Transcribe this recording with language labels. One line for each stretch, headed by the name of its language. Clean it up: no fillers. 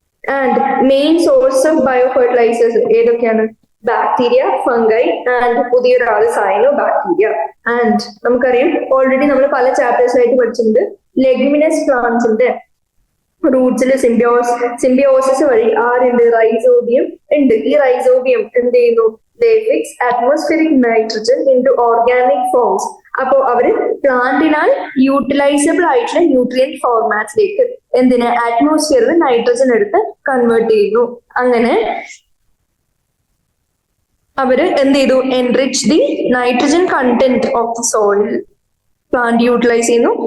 English: And main source of bio fertilisers ഏതൊക്കെയാണ്?
Malayalam: Bacteria, fungi and പുതിയൊരാൾ സൈനോ bacteria. And നമുക്കറിയാം already നമ്മൾ പല ചാപ്റ്റേഴ്സായിട്ട് പഠിച്ചിട്ടുണ്ട്, ലെഗ്യുമിനസ് പ്ലാന്റ്സിന്റെ റൂട്ട്സിൽ സിംബിയോസിസ് വഴി ആരുണ്ട്? റൈസോബിയം ഉണ്ട്. ഈ റൈസോബിയം എന്ത് ചെയ്യുന്നു?
English: They fix atmospheric nitrogen into organic forms.
Malayalam: അപ്പോ അവര് പ്ലാന്റിനാൽ യൂട്ടിലൈസബിൾ ആയിട്ടുള്ള ന്യൂട്രിയന്റ് ഫോർമാറ്റിലേക്ക് എന്തിന് അറ്റ്മോസ്ഫിയറിൽ നൈട്രജൻ എടുത്ത് കൺവേർട്ട് ചെയ്യുന്നു. അങ്ങനെ അവര് എന്ത് ചെയ്തു?
English: Enrich the nitrogen content of the soil. Plant utilise ചെയ്യുന്നു.